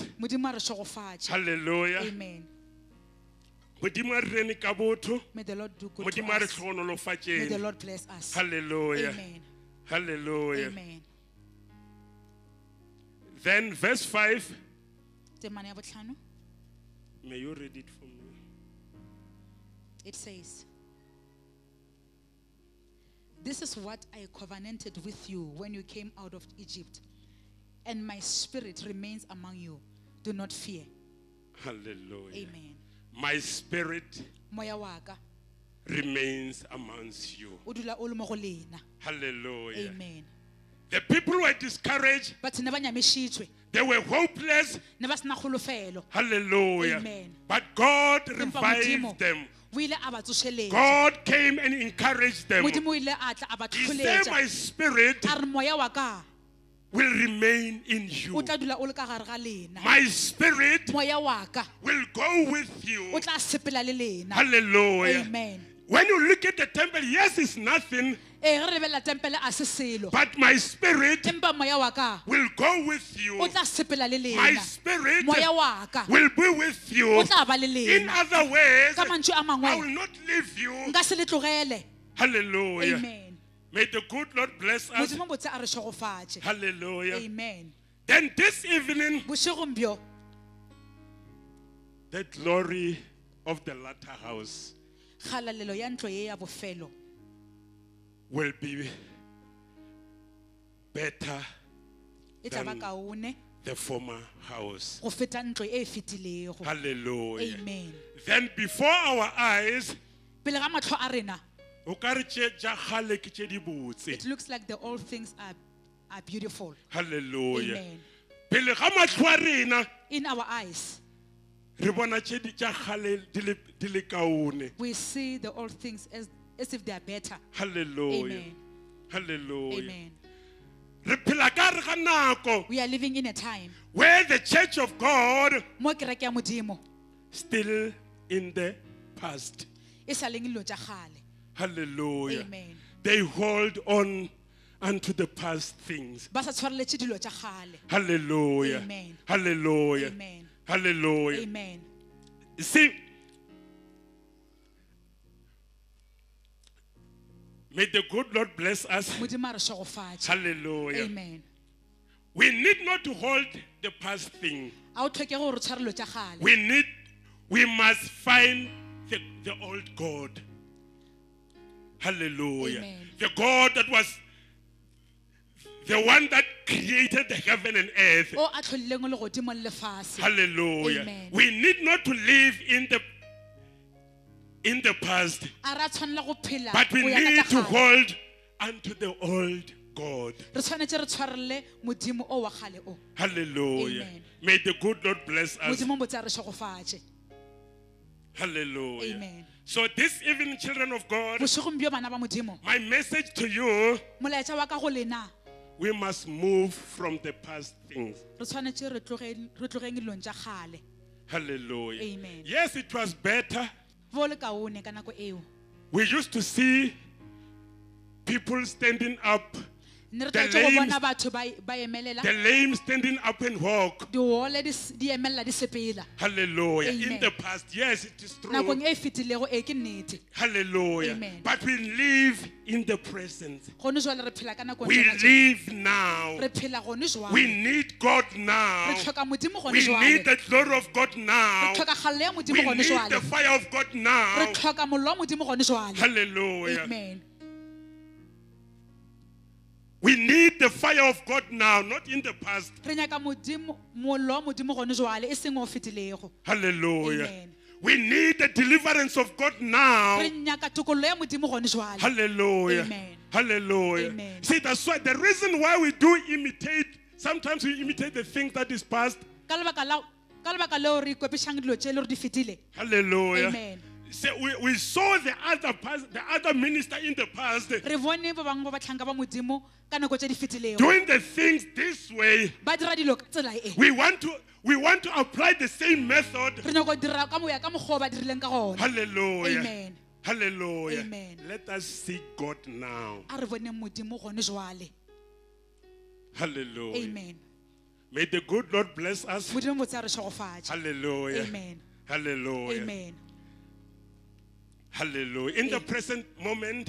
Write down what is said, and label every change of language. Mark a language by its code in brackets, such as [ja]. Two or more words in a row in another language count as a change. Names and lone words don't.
[nso] Modimo a re šegofatše. Hallelujah. Amen. Modimo a re rene ka botho. [en] May the Lord do good to [nso] Modimo a re [en] us. May the [nso] tlhonolofatšeng. [en] Lord bless us. Hallelujah. Amen. Hallelujah. Amen. Then verse 5. [nso] Temana ya botlhano. [en] May you read it for me. It says, this is what I covenanted with you when you came out of Egypt, and my spirit remains among you. Do not fear. Hallelujah. Amen. My spirit [nso] Moya wa ka [en] remains amongst you. [nso] o dula o le mo go lena. Hallelujah. Amen. [en] The people were discouraged. [nso] Batho ne ba nyamišitšwe, [en] They were hopeless. [nso] ne ba sena kgolofelo. Hallelujah. Amen. [en] But God [nso] Empa [en] revived [nso] Modimo [en] them. [nso] o ile a ba tsošeletša. [en] God came and encouraged them. [nso] Modimo o ile a tla a ba [en] He said, [nso] tlholetša. [en] my spirit [nso] A re moya wa ka [en] will remain in [nso] o [en] you. [nso] tla dula o le ka gare ga lena. [en] My spirit [nso] Moya wa ka [en] will go with you. [nso] o tla sepela le lena. Hallelujah. Amen. [en] When you look at the temple, yes, it's nothing, [nso] E re lebelela tempele a se selo. [en] but my spirit [nso] Empa moya wa ka [en] will go with you. [nso] o tla sepela le [en] My [nso] lena. [en] spirit [nso] Moya wa ka [en] will be with you. [nso] o tla ba le [en] In [nso] lena. [en] other words, [nso] Ka mantšu a [en] I will [nso] mangwe [en] not leave you. [nso] nka se le tlogele. Hallelujah. Amen. [en] May the good Lord bless us. [nso] modimo botse a re šogofatše. Hallelujah. Amen. [en] Then this evening, [nso] bošegong bjo [en] the glory of the latter house [nso] kgalalelo ya ntlo ye ya bofelo [en] will be better [nso] e tla ba [en] than [nso] kaone [en] the former house. [nso] go feta ntlo e e fetilego. Hallelujah. Amen. [en] Then before our eyes, [nso] pele ga matlho a rena o ka re tše tša kgale ke tše di botse. [en] it looks like the old things are beautiful. Hallelujah. Amen. [nso] Pele ga matlho a rena [en] In our eyes [nso] re bona tše di tša kgale di le kaone. [en] we see the old things as if they are better. Hallelujah. Amen. Hallelujah. Amen. [nso] Re phela ka re ga nako [en] We are living in a time where the church of God [nso] mo kereke ya modimo [en] still in the past. [nso] e sa leng dilo tša kgale. Hallelujah. Amen. [en] They hold on unto the past things. [nso] ba sa tshwareletše dilo tša kgale. Hallelujah. Amen. Hallelujah. Amen. Hallelujah. Amen. [en] See, may the good Lord bless us. [nso] modimo a re šogofatše. Hallelujah. Amen. [en] We need not to hold the past thing. [nso] a o tlhoke gore tshware dilo tša kgale. [en] We must find the old God. Hallelujah. Amen. The God that was the one that created the heaven and earth. [nso] o a tlholileng legodimo le lefase. Hallelujah. Amen. [en] We need not to live in the past, [nso] a re a tshwanela go phela [en] but we [nso] go ya ka [en] need [nso] tša [en] to [nso] kgale. [en] hold unto the old God. [nso] re tshwanetse re tshwarele modimo o wa kgale o. Hallelujah. Amen. [en] May the good Lord bless us. [nso] modimo botse a re šogofatše. Hallelujah. Amen. [en] So this evening, children of God, [nso] bošegong bjo bana ba modimo [en] my message to you, [nso] molaetša wa ka go lena [en] we must move from the past things. [nso] re tshwanetse re tlogeng dilong tša kgale. Hallelujah. Amen. [en] Yes, it was better. [nso] bo le kaone ka nako eo [en] We used to see people standing up, [nso] ne re [en] The [nso] tlwaetse go [en] lame- [nso] bona batho ba emelela [en] the lame standing up and walk. [nso] diole di emelela di sepela. [en] Hallelujah. In Amen. the past, yes, it is true. [nso] nakong e fetilego e ke nnete. Hallelujah. Amen. [en] But we live in the present. [nso] gone jwale re phela ka nakong [en] We [nso] tsena tše. [en] live now. [nso] re phela gone jwale. [en] We need God [nso] re [en] now. [nso] tlhoka modimo gone [en] We need [nso] jwale. [en] the glory of God now. [nso] re tlhoka kgalelo ya [en] We [nso] modimo gone [en] need the [nso] jwale. [en] fire of God [nso] re [en] now. [nso] tlhoka mollo wa modimo gone jwale. Hallelujah. Amen. [en] We need the fire of God now, not in the past. [nso] re nyaka mollo wa modimo gone jwale e seng o fetilego. Hallelujah. Amen. [en] We need the deliverance of God now. [nso] re nyaka tokololo ya modimo gone jwale. Hallelujah. Amen. Hallelujah. Amen. [en] See, that's why the reason why we do imitate, sometimes we imitate the things that is past. [nso] ka lebaka leo re ikwepišang dilo tše le gore di fetile. Hallelujah. Amen. [en] See, we saw the other minister in the past [nso] re bone ba bangwe ba batlhanka ba modimo ka nako tše di fetilego [en] doing the things this way. [nso] ba dira dilo ka tsela e. [en] We want to apply the same method. [nso] re nyaka go dira ka moya ka mokgwa o ba dirileng ka gona. Hallelujah. Amen. Hallelujah. Amen. [en] Let us seek God now. [nso] a re boneng modimo gone jwale. Hallelujah. Amen. [en] May the good Lord bless us. [nso] modimo botse a re šogofatše. Hallelujah. Amen. Hallelujah. Amen. [en] Hallelujah. In the present moment,